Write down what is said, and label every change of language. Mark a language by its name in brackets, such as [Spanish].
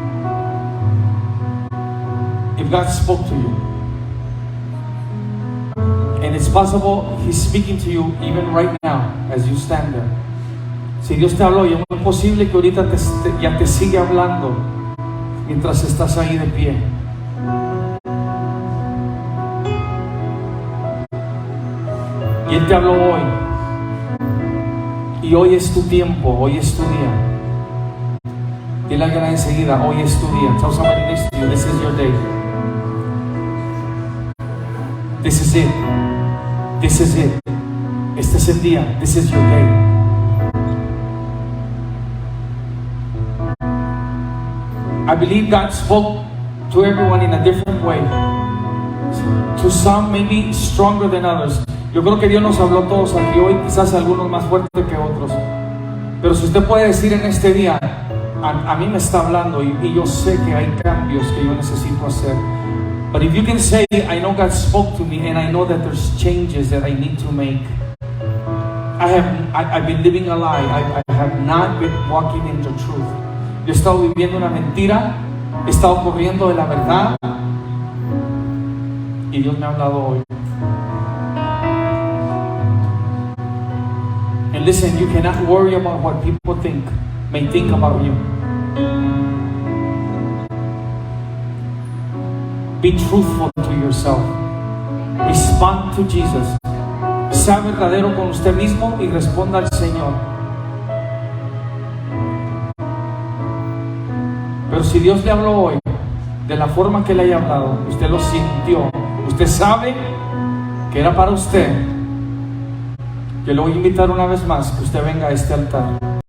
[English] God spoke to you, and it's possible He's speaking to you even right now as you stand there. [Spanish] Si Dios te habló, y es muy posible que ahorita ya te sigue hablando mientras estás ahí de pie. Y Él te habló hoy. Y hoy es tu tiempo, hoy es tu día. Dile a alguien enseguida, hoy es tu día. [English] Tell somebody next to you, this is your day. This is it. This is it. [Spanish] Este es el día. [English] This is your day. I believe God spoke to everyone in a different way. To some maybe stronger than others. [Spanish] Yo creo que Dios nos habló a todos aquí hoy, quizás algunos más fuertes que otros. Pero si usted puede decir en este día, a mí me está hablando y yo sé que hay cambios que yo necesito hacer. [English] But if you can say, I know God spoke to me and I know that there's changes that I need to make. I've been living a lie. I have not been walking in the truth. [Spanish] Yo he estado viviendo una mentira, he estado corriendo de la verdad y Dios me ha hablado hoy. [English] And listen, you cannot worry about what people may think about you. Be truthful to yourself. Respond to Jesus. [Spanish] Sea verdadero con usted mismo y responda al Señor. Pero si Dios le habló hoy, de la forma que le haya hablado, usted lo sintió, usted sabe que era para usted, yo le voy a invitar una vez más que usted venga a este altar.